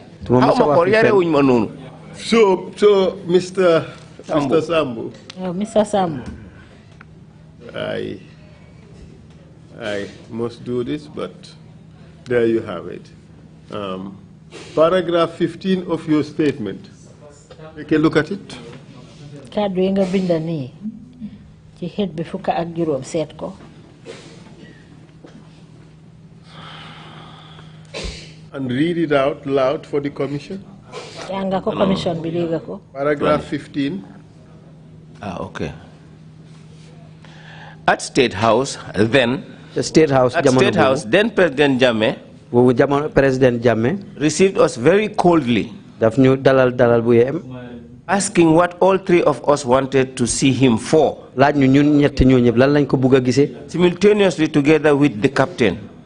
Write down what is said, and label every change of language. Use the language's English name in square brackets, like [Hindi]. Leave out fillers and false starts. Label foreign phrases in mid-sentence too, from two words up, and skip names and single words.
[English] So, Mr. Sambou. Mr. Sambou. I must do this, but there you have it. Paragraph 15 of your statement. Take a look at it. [Wolof] Kaddu yi nga binda ni ci xet bi fukk ak juroom seet ko. [English] And read it out loud for the commission. [Wolof] Janga ko commission bi dégg ko. [English] Paragraph 15. Okay. At State House, then President Jammeh received us very coldly, asking what all three of us wanted to see him for, simultaneously together with the captain.